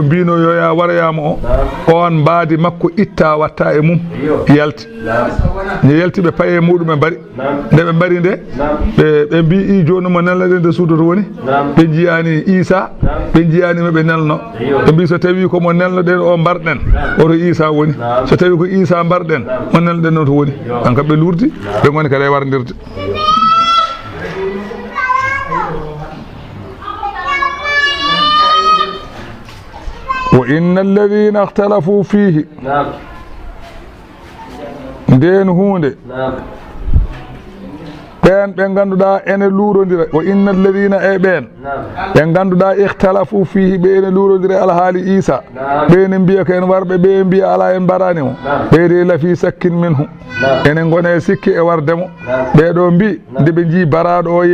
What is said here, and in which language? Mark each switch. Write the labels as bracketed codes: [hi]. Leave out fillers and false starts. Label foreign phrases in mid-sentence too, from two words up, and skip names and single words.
[ff] mbino yo ya warayama o on mbaadi makko itta watta e mum yalti ne yalti ɓe paye muɗum ɓe mbari nde ɓe mbari nde ɓe mbi I joni mo nelnaɗen nde suudu to woni ɓe jiyani Isa ɓe jiyani ɓe nelno ɓe mbi so tawi ko mo nelnoɗen o mbarɗen oto Isa woni so tawi ko Isa mbarɗen mo nelnoɗen noon to woni an kam ɓe lurdi ɓe goni kadi e wardirde [ar] وإن الذين اختلفوا فيه [ff] nden hunde ɓen ɓe ganduɗa ene luurodira [ar] وإن الذين [ff] e ɓen ɓe ganduɗa [ar] اختلفوا فيه [ff] ɓe ene luurodira alhaali Isa ɓene mbiya ko en warɓe ɓe mbiya ala en mbaranimo ɓeyde [ar] لفي شك منه [ff] ene gone sikki e wardemo ɓeɗo mbi nde ɓe jii baraɗo o